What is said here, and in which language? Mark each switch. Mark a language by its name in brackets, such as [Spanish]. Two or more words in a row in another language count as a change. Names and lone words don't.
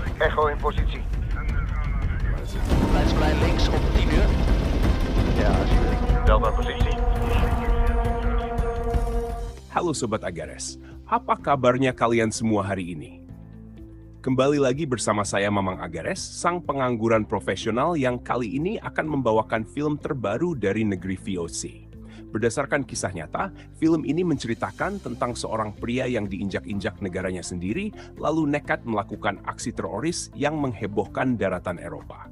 [Dutch] Echo in positie. Leidseplein links op 10 uur. Ja, alsjeblieft. Delta positie. [Indonesian] Halo Sobat Agares, apa kabarnya kalian semua hari ini? Kembali lagi bersama saya Mamang Agares, sang pengangguran profesional yang kali ini akan membawakan film terbaru dari negeri VOC. Berdasarkan kisah nyata, film ini menceritakan tentang seorang pria yang diinjak-injak negaranya sendiri, lalu nekat melakukan aksi teroris yang menghebohkan daratan Eropa.